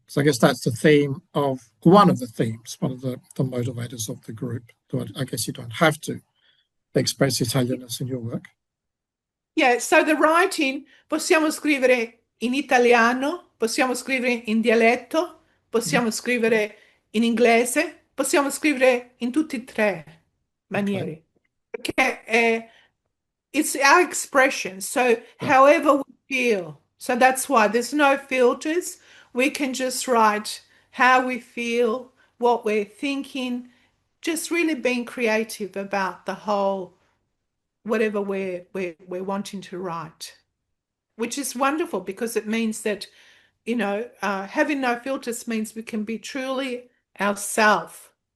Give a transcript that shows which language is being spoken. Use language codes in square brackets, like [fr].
[en] So I guess that's the theme of one of the themes, one of the motivators of the group. I guess you don't have to express Italianness in your work. Yeah, so the writing [it] possiamo scrivere in italiano, possiamo scrivere in dialetto, Mm. possiamo scrivere in inglese, possiamo scrivere in tutti e tre [en] Okay. [it] maniere. Perché [en] it's our expression. So Yeah. however we feel. So that's why there's no filters. We can just write how we feel, what we're thinking, just really being creative about the whole whatever we're wanting to write, which is wonderful because it means that, having no filters means we can be truly ourselves.